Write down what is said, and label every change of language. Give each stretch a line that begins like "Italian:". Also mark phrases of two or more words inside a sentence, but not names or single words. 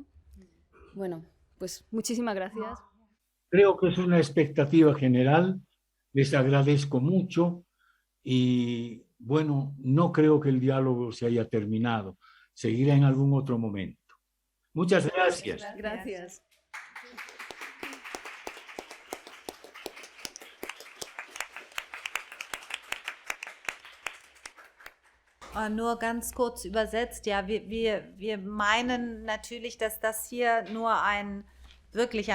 Spanish: Bueno, pues muchísimas gracias. Creo que es una expectativa general, les agradezco mucho y bueno, no creo que el diálogo se haya terminado, seguirá en algún otro momento. Muchas gracias. Gracias.
German: Nur ganz kurz übersetzt, ja, wir meinen natürlich, dass das hier nur wirklich